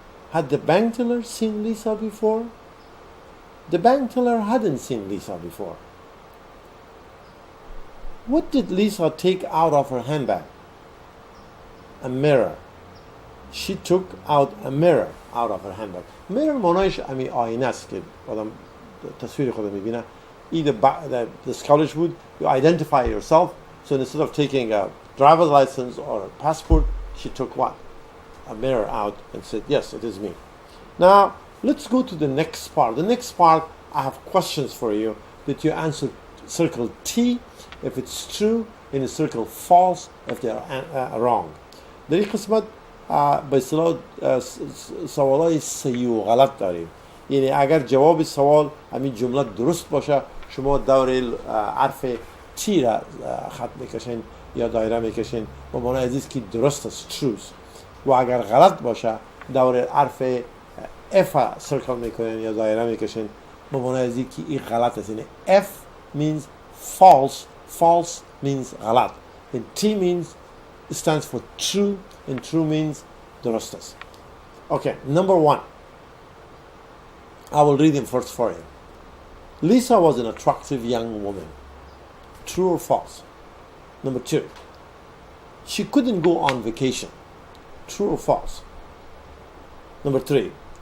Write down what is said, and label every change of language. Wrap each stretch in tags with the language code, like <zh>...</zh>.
<en>Had the bank teller seen Lisa before? The bank teller hadn't seen Lisa before. What did Lisa take out of her handbag? A mirror. She took out a mirror out of her handbag.</en> <fa>Mirror معنایش همین آینه است که آدم تصویر خود میبینه.</fa> <en>The scholarship would you identify yourself. So instead of taking a driver's license or a passport, she took what? A mirror out and said, yes, it is me. Now, let's go to the next part. The next part, I have questions for you that you answer. Circle T if it's true, and a circle false if they are wrong.</en> <fa>در این قسمت به اصطلاح سوالای صحیح و غلط داریم. یعنی اگر جواب سوال همین جمله درست باشه شما دور حرف تی را خط میکشین یا دایره میکشین و معنی عزیز که درست است truth. و اگر غلط باشه دور حرف اف سرکل میکنین یا دایره میکشین و معنی عزیز که این غلط است. یعنی</fa> <en>F means false means</en> <fa>غلط,</fa> <en>and T means stands for true, and true means</en> <fa>درست است.</fa> <en>Okay, number 1. I will read them first for you. Lisa was an attractive young woman. True or false? Number 2. She couldn't go on vacation. True or false? Number 3.</en>